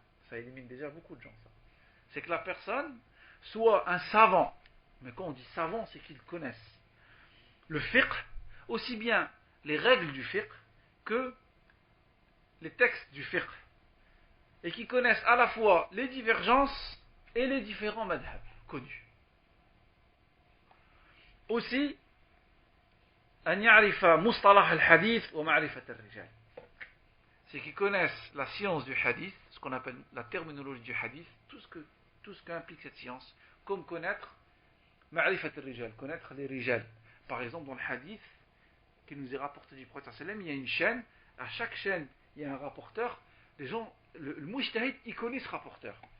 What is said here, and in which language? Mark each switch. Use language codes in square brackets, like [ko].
[fr] Ça élimine déjà beaucoup de gens, ça. C'est que la personne soit un savant, mais quand on dit savant, c'est qu'il connaisse le fiqh, aussi bien les règles du fiqh que les textes du fiqh et qui connaissent à la fois les divergences et les différents madhab connus. [ar] Aussi, أن يعرف مصطلح الحديث ومعرفة الرجال. [fr] C'est qu'ils connaissent la science du hadith, ce qu'on appelle la terminologie du hadith, tout ce qu'implique cette science, comme connaître [ar] معرفة الرجال, [fr] connaître les rijal. Par exemple, dans le hadith qui nous est rapporté du prophète sallam, il y a une chaîne, à chaque chaîne, il y a un rapporteur, les gens, le mujtahid, il connaît ce rapporteur.